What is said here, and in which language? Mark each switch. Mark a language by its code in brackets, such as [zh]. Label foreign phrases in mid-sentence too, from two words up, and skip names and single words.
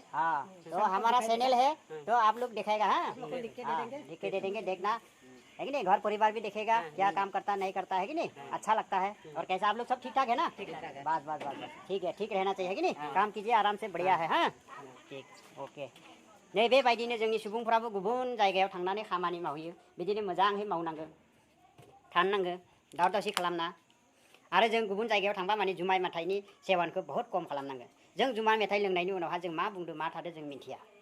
[hi] हाँ, तो हमारा चैनल है तो आप लोग दिखेगा। हाँ लिख के दे हाँ, देंगे। लिख के दे देंगे, देखना, है कि नहीं? घर परिवार भी देखेगा क्या काम करता नहीं करता, है कि नहीं? अच्छा लगता है। और कैसा आप लोग सब ठीक ठाक है ना? ठीक ठाक है। बस बस बस बस, ठीक है, ठीक रहना चाहिए, है कि नहीं? काम कीजिए आराम से, बढ़िया है। हाँ ठीक, ओके। [brx] नै बेबायदिनो जोंनि सुबुंफ्राबो गुबुन जायगायाव थांनानै खामानि मावहैयो, बिदिनो मोजाङै मावनांगौ, थानो नांगौ, दावराव दावसि खालामना। आरो जों गुबुन जायगायाव थांबा माने जुमाय मेथाइनि सेवनखौ बहुत खम खालामनांगौ। जों जुमाय मेथाइ लोंनायनि उनावहा जों मा बुंदों मा थादों जों मिथिया।